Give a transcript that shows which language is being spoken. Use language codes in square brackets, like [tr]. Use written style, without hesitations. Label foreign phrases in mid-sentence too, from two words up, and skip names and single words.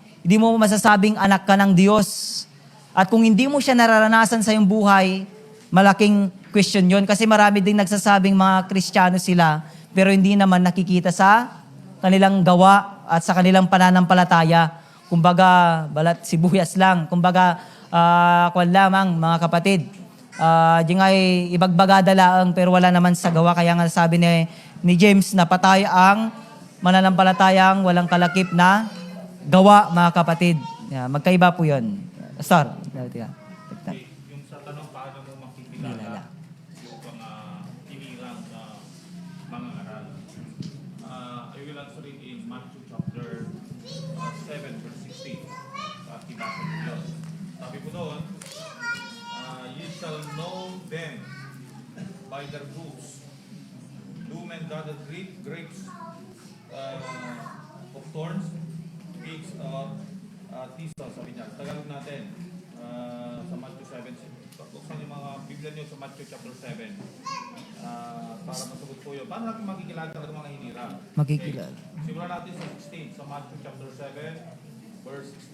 [tl] Hindi mo masasabing anak ka ng Diyos. At kung hindi mo siya nararanasan sa iyong buhay, malaking question yon. Kasi marami ding nagsasabing mga Kristiyano sila, pero hindi naman nakikita sa kanilang gawa at sa kanilang pananampalataya. Kumbaga, balat sibuyas lang. Kumbaga, kwan lamang, mga kapatid. [ilo] Di nga ibagbagada laang, [tl] pero wala naman sa gawa. Kaya nga sabi ni James na patay ang mananampalatayang walang kalakip na gawa, mga kapatid. Magkaiba po yun. Sir, Yung sa tanong, paano mo makikilala yung mga hinirang na mga aral? [en] I will answer it in Matthew chapter 7 verse 16. [tl] Kibasa ng Diyos. Sabi po doon, [en] ye shall know them by their fruits. Do men gather grapes of thorns, figs or tisa, [tl] sabi niya. Tagalog natin sa Matthew 7. Buksan yung mga Biblia niyo sa Matthew chapter 7 para masagot po yun. Paano natin makikilala talaga mga hinira? Makikilala. Okay. Simulan natin sa 16, sa Matthew chapter 7, verse 16.